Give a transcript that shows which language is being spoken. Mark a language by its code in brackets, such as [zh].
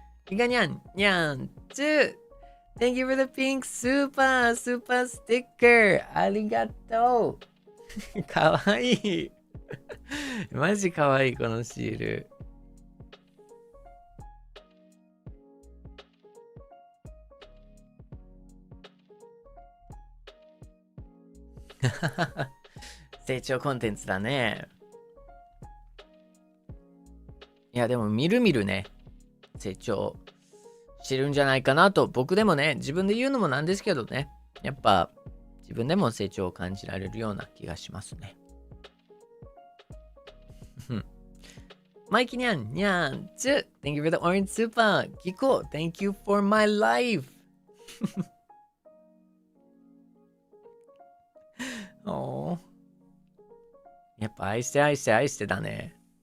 [en] いがにゃんにゃんちゅう Thank you for the pink super sticker. [ja] ありがとう。かわいい。マジかわいいこのシール。成長コンテンツだね。いやでもみるみるね成長してるんじゃないかなと僕でもね自分で言うのもなんですけどねやっぱ自分でも成長を感じられるような気がしますね。 [en] マイキニャンニャンチュ Thank you for the orange super. キコ Thank you for my life. [ja] おーやっぱ愛して愛して愛してだね。